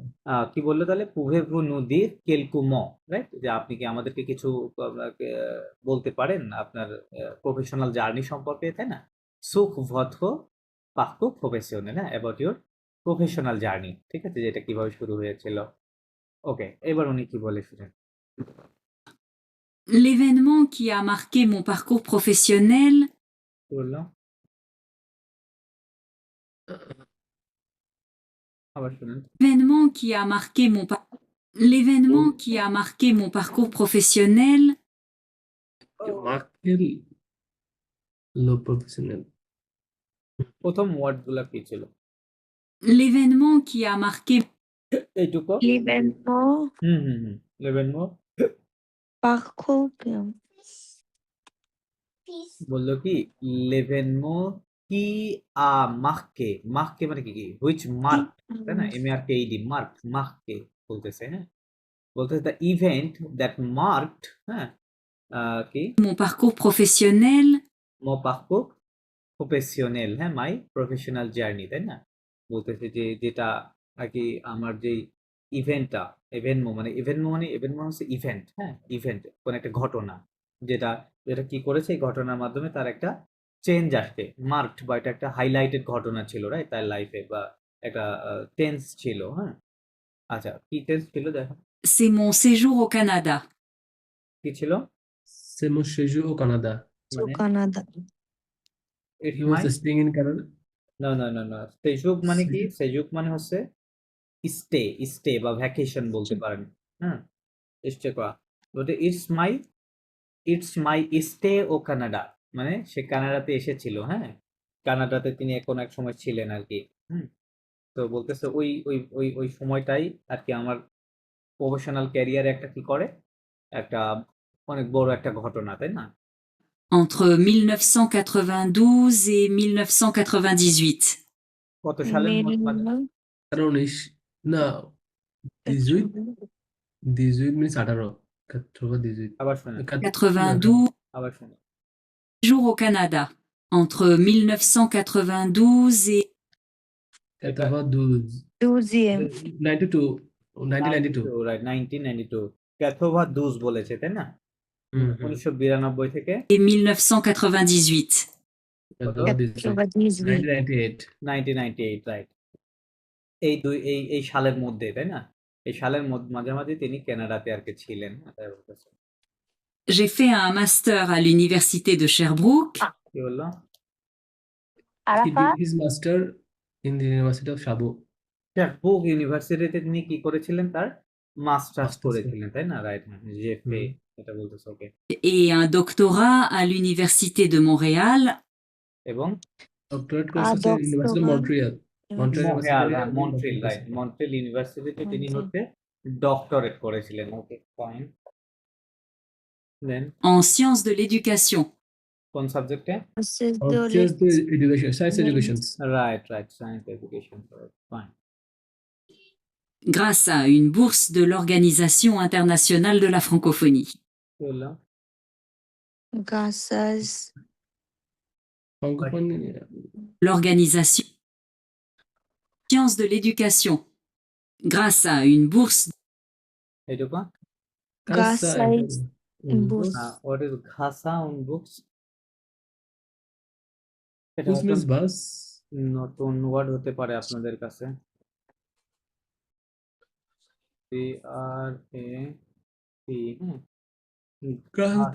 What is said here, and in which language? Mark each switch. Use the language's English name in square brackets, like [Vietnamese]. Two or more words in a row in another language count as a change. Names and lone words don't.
[Bangla] কি বললো তাহলে, [French] pouvez-vous nous dire quelques, [Bangla] রাইট, যে আপনি কি আমাদেরকে কিছু বলতে পারেন আপনার [English] professional journey [Bangla] সম্পর্কে, তাই না? [French] sur votre parcours professionnel, [Bangla] হ্যাঁ, [English] about your professional journey, [Bangla] ঠিক আছে, যেটা কিভাবে শুরু হয়েছিল। ওকে, এবার উনি কি বলে শুনেন। [French] L'événement qui a marqué mon parcours professionnel, [Bangla] কি বললো? আবার শুনুন। [French] l'événement qui a marqué l'événement qui a marqué mon parcours professionnel, মার্কেল লো প্রফেশনাল, [Bangla] প্রথম ওয়ার্ড গুলা কি ছিল? [French] l'événement qui a marqué [Bangla] এইটুকু। [French] l'événement হুম। l'événement parcours [Bangla] বললো কি, [French] l'événement qui a marqué, [Bangla] মাহকে মানে কি, [English] which mark, [Bangla] তাই না? MARKED, মার্ক, মাহকে বলতেছে, হ্যাঁ, বলতেছে [English] the event that marked, [Bangla] হ্যাঁ, কি [French] mon parcours professionnel, mon parcours professionnel, [Bangla] হ্যাঁ, [English] my professional journey, [Bangla] তাই না? বলতেছে যে যেটা আর কি আমার যে ইভেন্টটা, ইভেন্ট হচ্ছে ইভেন্ট, হ্যাঁ, ইভেন্ট কোন একটা ঘটনা, যেটা যেটা কি করেছে, এই ঘটনার মাধ্যমে তার একটা চেঞ্জ আসছে, মার্কড, বা এটা একটা হাইলাইটেড ঘটনা ছিল, রাইট, তার লাইফে, বা একটা টেন্স ছিল, হ্যাঁ। আচ্ছা কি টেন্স ছিল দেখো, [French] c'est mon séjour au Canada. [Bangla] কি ছিল? [French] c'est mon séjour au Canada. au [Bangla] মানে [French] Canada. [English] ইটস He was মাই, staying in Canada. [Bangla] না, সেজুক মানে কি? [French] Séjour, [Bangla] সেজুক মানে হচ্ছে স্টে, স্টে বা ভ্যাকেশন বলতে পারেন, হ্যাঁ, স্টে করা। বলতে [English] it's my stay [Bangla] ও কানাডা, মানে সে কানাডাতে এসেছিল, হ্যাঁ, কানাডাতে তিনি কোনো এক সময় ছিলেন আর কি, হুম। তো বলতেছে ওই সময়টাই আর কি আমার [English] professional career [Bangla] একটা কি করে, একটা অনেক বড় একটা ঘটনা, তাই না? [French] Entre 1992 et 1998. [Bangla] কত সালের মানে? 19 [English] না 18 18 means 18 18 [Bangla] আবার শোনেন, 92, আবার শোনেন। [French] séjour au Canada. Entre 1992 et 92 12e 92 1992 [Bangla] রাইট, 1992 [French] quatre-vingt-douze [Bangla] বলেছে, তাই না? হুম হুম 1992 থেকে 1998. কত? 98 1998 1998, রাইট। এই সালের মধ্যে, তাই না? এই সালের মাঝামাঝি তিনি কানাডাতে আর কি ছিলেন, তাই বলতেছে। [French] J'ai fait un master à l'université de Sherbrooke [Bangla] কি বললো? [English] he আরাফাত did his master in the University of Shabuk. [Bangla] বুক ইউনিভার্সিটিতে তিনি কি করেছিলেন, তার মাস্টার্স Masters, করেছিলেন, তাই না? রাইট, হ্যাঁ, জেফে, হুম। এটা বলতেছে, ওকে। [French] et un doctorat à l'université de Montréal [Bangla] এবং [English] Doctorate course [Bangla] আছে [English] University of [French] doctorat Montreal. [Bangla] মন্ট্রিয়াল মন্ট্রিয়াল, ইউনিভার্সিটি হ্যাঁ, উনি মন্ট্রিল, ডক্টরেট রাইট। করছেন। মন্ট্রিল ইউনিভার্সিটিতে তিনি মন্ট্রিল। হচ্ছে ডক্টরেট করেছিলেন। [English] okay, fine. [Bangla] দেন [French] En sciences de l'éducation. [Bangla] কোন সাবজেক্টে? [English] Just the education, science education. right, right, science education, fine. [French] Grâce à une bourse de l'Organisation internationale de la francophonie. [Bangla] কি বললাম? গাসাস [French] ফ্রাঙ্কোফোন L'Organisation. Sciences de l'éducation. Grâce à une bourse. [Bangla] এইটুকু? [French] grâce bourse [English] what is [French] grâce à une bourse? [English] এটা [French] বুস [Bangla] হয়তো [English] means bus. [Bangla] নতুন ওয়ার্ড হতে পারে আপনাদের কাছে। CRAC, হ্যাঁ।